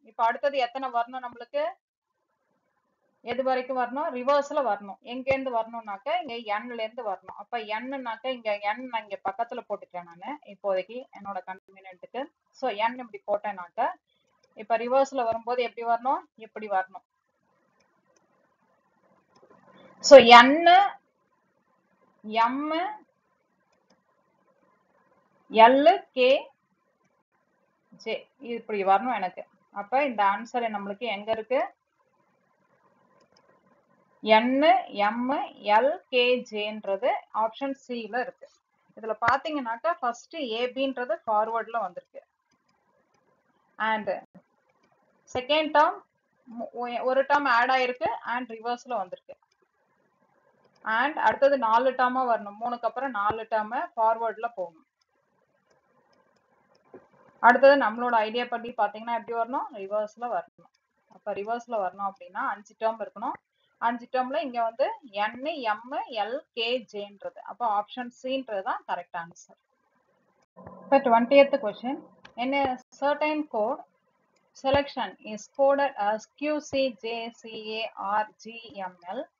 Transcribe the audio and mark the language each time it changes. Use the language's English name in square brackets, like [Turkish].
[Tamil] இப்போ அடுத்தது எத்தனை வரணும் நம்மளுக்கு? எது வரைக்கும் வரணும்? ரிவர்ஸ்ல வரணும். எங்க இருந்து வரணும்னாக்க இங்க nல இருந்து வரணும். அப்ப nனாக்க இங்க n நான் இங்க பக்கத்துல போட்டுக்கிறேன் நானு இப்போதைக்கு என்னோட கன்வீனியன்ட்டுக்கு. சோ n இப்படி போட்டேனாக்க இப்ப ரிவர்ஸ்ல வரும்போது எப்படி வரணும்? இப்படி வரணும். So n m l k j இப்படி வரணும் எனக்கு. அப்ப இந்த ஆன்சர் நம்மளுக்கு எங்க இருக்கு? n m l k jன்றது option சில இருக்கு. இதுல பாத்தீங்கன்னாக்கா ஃபர்ஸ்ட் ஏபின்றது ஃபார்வர்ட்ல வந்திருக்கு அண்ட் செகண்ட் டேர்ம் ஒரு டேர்ம் ஆட் ஆயிருக்கு அண்ட் ரிவர்ஸ்ல வந்திருக்கு அண்ட் அடுத்தது 4 டேர்மா வரணும். 3க்கு அப்புறம் 4 டேர்ம் ஃபார்வர்ட்ல போகணும். அடுத்தது நம்மளோட ஐடியா படி பாத்தீங்கன்னா எப்படி வரணும்? ரிவர்ஸ்ல வரணும். அப்ப ரிவர்ஸ்ல வரணும் அப்படின்னா 5 டேர்ம் இருக்கணும். 5 டேர்ம்ல இங்க வந்து n m l k jன்றது. அப்ப ஆப்ஷன் சின்றது தான் correct answer. [English] The 20th question. In a certain code, selection is coded as QCJCARGML.